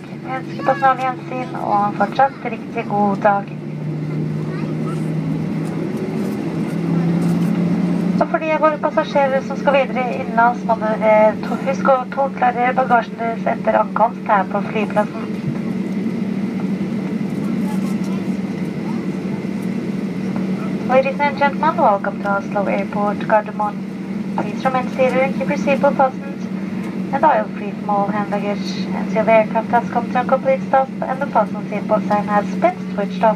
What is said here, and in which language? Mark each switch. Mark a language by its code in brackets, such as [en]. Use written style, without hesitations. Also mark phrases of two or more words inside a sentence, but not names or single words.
[no] Vi ønsker personal gjensyn, og en fortsatt riktig god dag. Og for de av våre passasjerer som skal videre innenlands, må dere huske å togklarere bagasjen deres etter ankomst her på flyplassen. [en] Ladies and gentlemen, welcome to Oslo Airport Gardermoen. Please remain seated and keep your seatbelt fastened and aisle free from all hand luggage until the aircraft has come to a complete stop and the fasten seatbelt sign has been switched off.